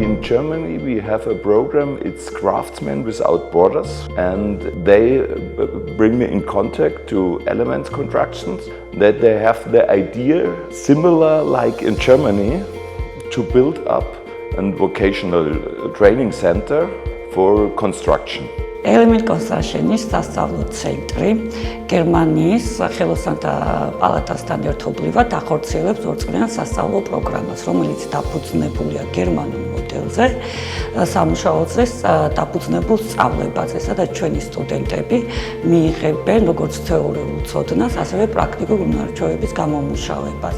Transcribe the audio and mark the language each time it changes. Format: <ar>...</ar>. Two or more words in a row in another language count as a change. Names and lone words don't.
<en>Germany, we have a program, it's Craftsmen Without Borders, and they bring me in contact to element constructions, that they have the idea, similar like in Germany, to build up a vocational training center for construction.</en> <ka>Element Construction-ის სასწავლო ცენტრი გერმანიის ხელოსანთა პალატასთან ერთობლივად ახორციელებს ორწლიან სასწავლო პროგრამას, რომელიც დაფუძნებულია გერმანულ მოდელზე, სამუშაოზე დაფუძნებულ სწავლებაზე, სადაც ჩვენი სტუდენტები მიიღებენ როგორც თეორიულ ცოდნას, ასევე პრაქტიკულ უნარჩვევების გამომუშავებას.</ka>